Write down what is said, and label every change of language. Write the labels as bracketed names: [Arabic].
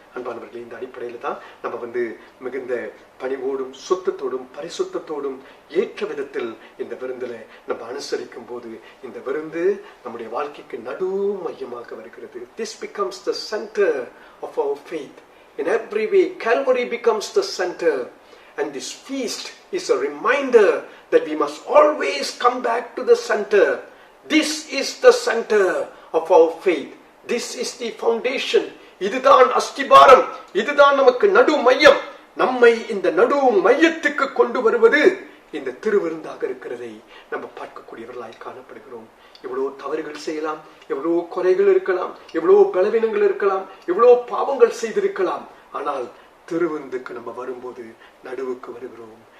[Tamil] அன்பானவர்களே, இந்த அடிப்படையில தான் நம்ம வந்து மிகுந்த பணிவோடும் சுத்தத்தோடும் பரிசுத்தத்தோடும் ஏற்ற விதத்தில் இந்த விருந்துல நம்ம அனுசரிக்கும் போது இந்த விருந்து நம்முடைய வாழ்க்கைக்கு நடு மையமாக வருகிறது. [English] This becomes the center of our faith. In every way, Calvary becomes the center. And this feast is a reminder that we must always come back to the center. This is the center of our faith. This is the foundation. [Tamil] இதுதான் அஸ்திபாரம், இதுதான் நமக்கு நடு மையம். நம்மை இந்த நடு மையத்துக்கு கொண்டு வருவது இந்த திருவிருந்தாக இருக்கிறதை நம்ம பார்க்கக்கூடியவர்களாய் காணப்படுகிறோம். எவ்வளவு தவறுகள் செய்யலாம், எவ்வளவு குறைகள் இருக்கலாம், எவ்வளவு பலவீனங்கள் இருக்கலாம், எவ்வளவு பாவங்கள் செய்திருக்கலாம். ஆனால் திருவிருந்துக்கு நம்ம வரும்போது நடுவுக்கு வருகிறோம்.